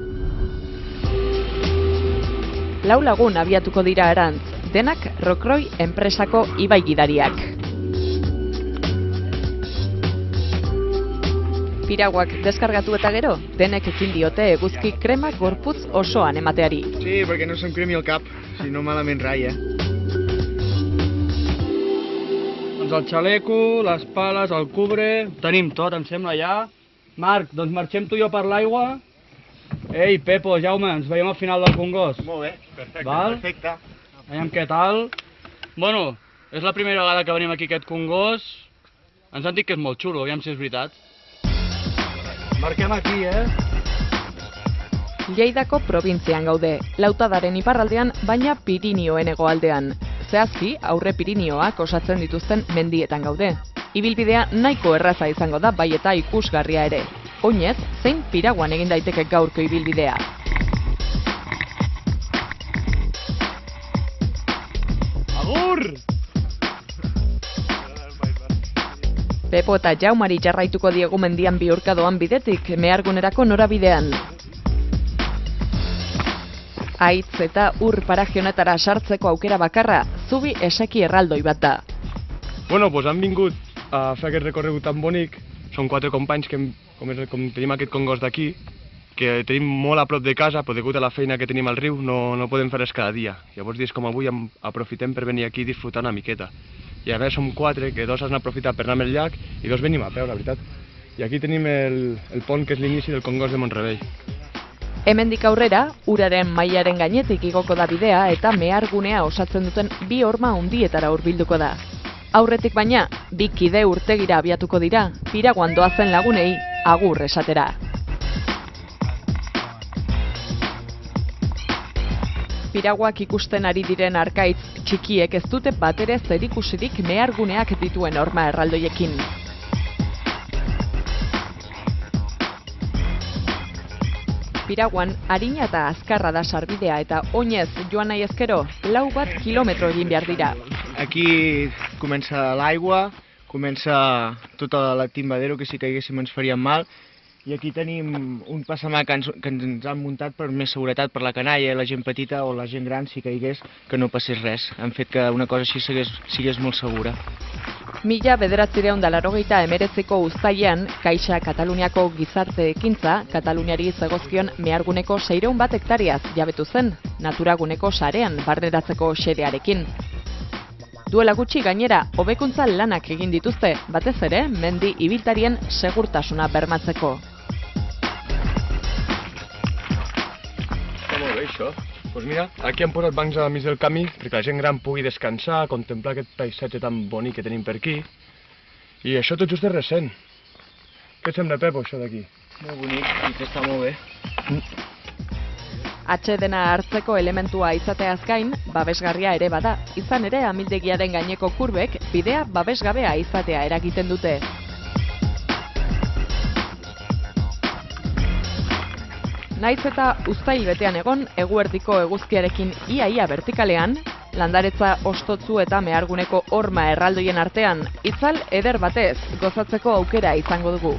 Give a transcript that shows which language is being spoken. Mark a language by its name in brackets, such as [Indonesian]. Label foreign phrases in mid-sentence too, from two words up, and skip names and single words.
[Basque] 4 lagun abiatuko dira erantz, denak Rokroi enpresako ibai gidariak. Piraguak deskargatu eta gero, denek ekin diote eguzki krema gorputz osoan emateari. [Catalan] Sí, perquè no se'm cremi el cap, si no malament rai, Doncs el xaleco, les pales, el cubre, tenim tot, em sembla ja. Marc, doncs marxem tu i jo per l'aigua. Ei, Pepo, Jaume, ens veiem al final del Congost. Molt bé, perfecte, Val? perfecte. Veiem què tal. Bueno, és la primera vegada que venim aquí a aquest Congost. Ens han dit que és molt xulo, aviam si és veritat. Marquem aquí, [Basque] Lleidako probintzian gaude, Lautadaren iparraldean, baina Pirinioen hegoaldean. Zehazki, aurre Pirinioak osatzen dituzten mendietan gaude. Ibilbidea nahiko erraza izango da, bai eta ikusgarria ere. Oinez, zein Piraguan egin daiteke gaurko ibilbidea. Agur! Pepo eta Jaumari jarraituko diegu mendian bihurkadoan bidetik, mehargunerako norabidean. Aitz eta ur paraje honetara sartzeko aukera bakarra, zubi eseki erraldoi bat da. [Catalan] Bueno, pues han vingut a fer aquest recorregut tan bonic. Són 4 companys que com tenim aquest congost d'aquí, que tenim molt a prop de casa, però degut a la feina que tenim al riu no podem fer res cada dia. Llavors dies com avui aprofitem per venir aquí i disfrutar una miqueta. I a més som 4, que 2 han aprofitat per anar amb el llac i 2 venim a peu, la veritat. I aquí tenim el pont que és l'inici del congost de Montrebell. [Basque] Hemendik aurrera, uraren mailaren gainetik igoko da bidea eta mehargunea osatzen duten 2 horma hundietara hurbilduko da. Aurretik baina, 2 kide urtegira abiatuko dira, Piraguan doazen lagunei agur esatera. Piraguak ikusten ari diren arkaitz txikiek ez dute batere zerikusirik meharguneak dituen horma erraldoiekin. Piraguan, arina eta azkarra da sarbidea eta oinez joan nahi ezkero, 4 kilometro egin behar dira. [Catalan] Aquí comença l'aigua, comença tota la timbadero, que si caiguéssim ens faríem mal, i aquí tenim un passamà que ens han muntat per més seguretat per la canalla, la gent petita o la gent gran, si caigués, que no passés res. Han fet que una cosa així sigués molt segura. [Basque] 1989ko uztailean, Caixa Kataluniako gizarte ekintza, Kataluniari zegozkion meharguneko 601 hektariaz jabetu zen, naturaguneko sarean barneratzeko xedearekin. Duela gutxi gainera, hobekuntza lanak egin dituzte, batez ere, mendi ibiltarien segurtasuna bermatzeko. [Catalan] Està molt bé això. Pues mira, aquí han posat bancs al mig del camí perquè la gent gran pugui descansar, contemplar aquest paisatge tan bonic que tenim per aquí. I això tot just és recent. Què et sembla, Pepo, això d'aquí? Molt bonic, i que està molt bé. [Basque] Atsedena hartzeko elementua izateaz gain, babesgarria ere bada. Izan ere, amildegiaren gaineko kurbek bidea babesgabea izatea eragiten dute. Naiz eta uztail betean egon, eguerdiko eguzkiarekin ia vertikalean, landaretza ostotzu eta meharguneko horma erraldoien artean, itzal eder batez gozatzeko aukera izango dugu.